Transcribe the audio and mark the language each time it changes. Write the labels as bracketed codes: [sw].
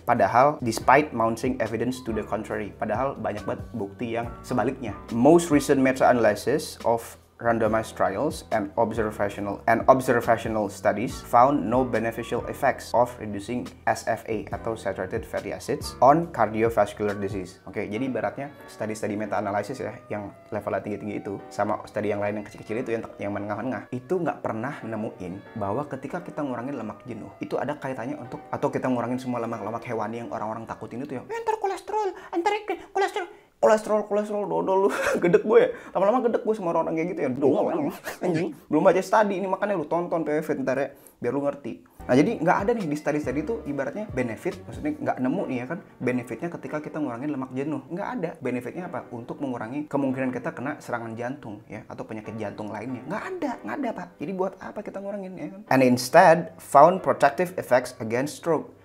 [id] Padahal [en] despite mounting evidence to the contrary. [id] Padahal banyak banget bukti yang sebaliknya. [en] Most recent meta-analysis of randomized trials and observational studies found no beneficial effects of reducing SFA atau saturated fatty acids on cardiovascular disease. [id] Oke, jadi ibaratnya studi-studi meta-analysis ya yang levelnya tinggi-tinggi itu sama studi yang lain yang kecil-kecil itu yang menengah-menengah itu nggak pernah nemuin bahwa ketika kita ngurangin lemak jenuh itu ada kaitannya atau kita ngurangin semua lemak-lemak hewani yang orang-orang takutin itu ya, entar kolesterol. kolesterol dodol lu. Gedek gue ya, lama-lama gedek gue sama orang kayak gitu ya. Anjing, belum baca study ini, makanya lu tonton PVV ntar ya biar lu ngerti. Nah jadi nggak ada nih di study itu ibaratnya benefit, maksudnya nggak nemu nih ya kan benefitnya ketika kita ngurangin lemak jenuh. Nggak ada. Benefitnya apa? Untuk mengurangi kemungkinan kita kena serangan jantung ya atau penyakit jantung lainnya. Nggak ada Pak. Jadi buat apa kita ngurangin ya kan? [en] And instead found protective effects against stroke.